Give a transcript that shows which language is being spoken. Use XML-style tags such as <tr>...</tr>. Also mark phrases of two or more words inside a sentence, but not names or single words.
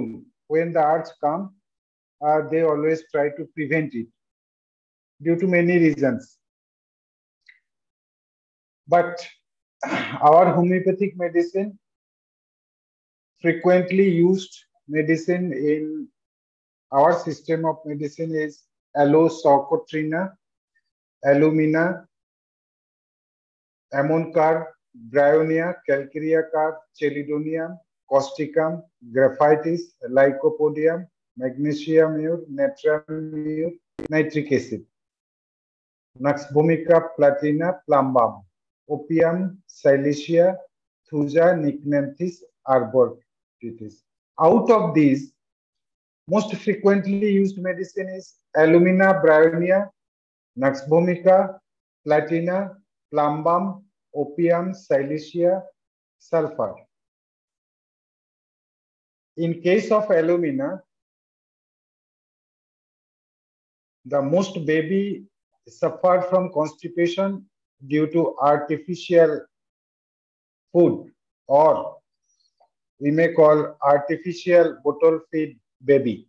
<en>When the urge come, they always try to prevent it due to many reasons. But our homeopathic medicine, frequently used medicine in our system of medicine, is Aloe Socotrina, alumina, ammoncar, bryonia, calcareous, chelidonium, causticum, graphitis, lycopodium, magnesium mure, natrium mure, nitric acid, Nux vomica, platina, plumbum, opium, silicea, thuja, nyctanthes, arbortitis. Out of these, most frequently used medicine is alumina, bryonia, Nux vomica, platina, plumbum, opium, silicea, sulfur. In case of alumina, the most baby suffered from constipation due to artificial food, or we may call artificial bottle feed baby.</en>